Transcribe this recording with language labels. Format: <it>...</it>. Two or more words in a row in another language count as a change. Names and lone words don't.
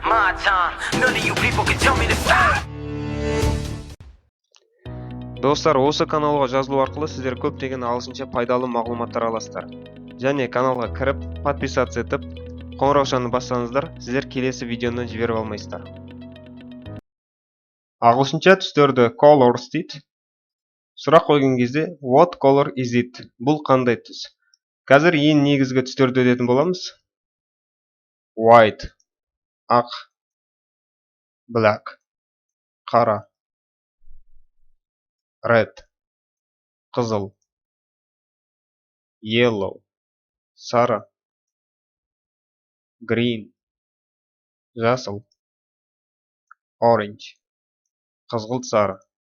<en>my time. None of you people can tell me to stop.</en> <kk>Достар, осы каналға жазылу арқылы сіздер көптеген ағылшынша пайдалы мағлұматтар аласыздар. Және каналға кіріп, подписаться етіп, қоңыраушаны бассаңыздар, сіздер келесі видеоны жіберіп алмайсыздар. Ағылшынша түстерді colors дейді. Сұрақ қойған кезде</kk> <en>what color is it?</en> <kk>Бұл қандай түс? Қазір ең негізгі түстерді өтетін боламыз. White, ақ, black, қара, red, қызыл, yellow, сары, green, жасыл, orange, қызғылт сары,</kk>